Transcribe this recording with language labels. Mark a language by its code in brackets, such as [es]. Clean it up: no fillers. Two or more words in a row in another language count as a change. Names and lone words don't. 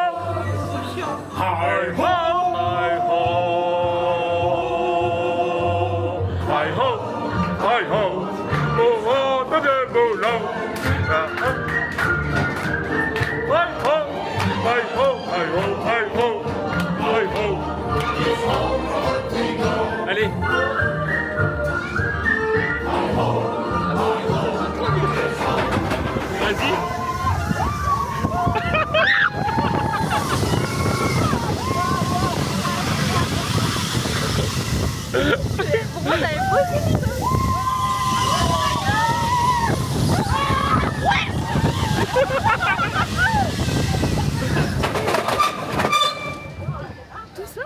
[en] Hi ho! Hi ho! Hi ho, oh oh, the devil low. Hi ho, hi ho, hi ho, hi ho, hi ho. [fr] Allez. Vas-y. Pourquoi t'avais posé tout ça?